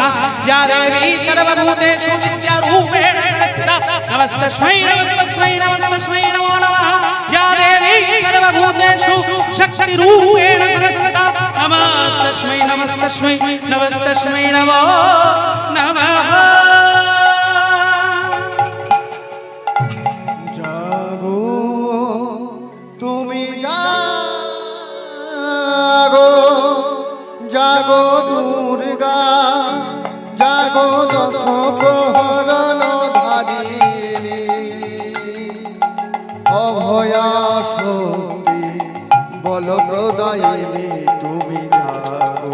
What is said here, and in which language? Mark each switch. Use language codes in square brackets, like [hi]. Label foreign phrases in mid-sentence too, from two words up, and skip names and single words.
[sa] या देवी सर्वभूतेषु विद्यारूपेण संस्थिता नमस्तस्मै नमस्तस्मै नमस्तस्मै नमो नमः। या देवी सर्वभूतेषु शक्तिरूपेण संस्थिता नमस्तस्मै नमस्तस्मै नमस्तस्मै नमो नमः। [bn] জাগো তুমি জাগো, জাগো দুর্গা, জাগো দশ প্রহরণ ধারিণী অভয়া শক্তি বলপ্রদায়িনী তুমি জাগো।